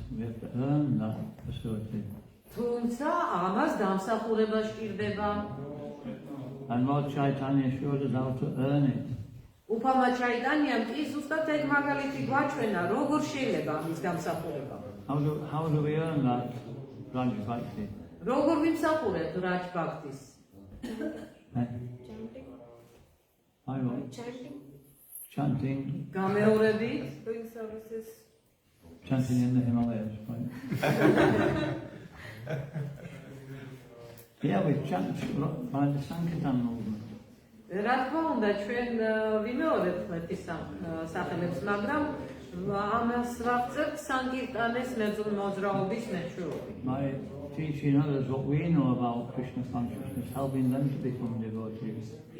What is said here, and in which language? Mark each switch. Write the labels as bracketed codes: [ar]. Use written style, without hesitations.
[en] We have to earn that facility. [ka] თუმცა ამას დამსახურება სჭირდება. [en] And Lord Chaitanya showed us how to earn it. [ka] უფალმა ჩაიტანიამ კი ზუსტად ეგ მაგალითი გვაჩვენა, როგორ შეიძლება ამის დამსახურება. [en] How do we earn that Vraj Bhakti? [ka] როგორ ვიმსახურებთ ვრაჯ ბhaktis? [en] By what? chanting, [ka] გამეორებით, [en] doing services. chanting in the Himalayas, right? Yeah, we chant by the Sankirtan movement. [ka] რა თქმა უნდა, ჩვენ ვიმეორებთ ღმერთის სახელებს, მაგრამ ამას ვაღწევთ სანკირტანის მოძრაობის მეშვეობით. [en] By teaching others what we know about Krishna consciousness, helping them to become devotees.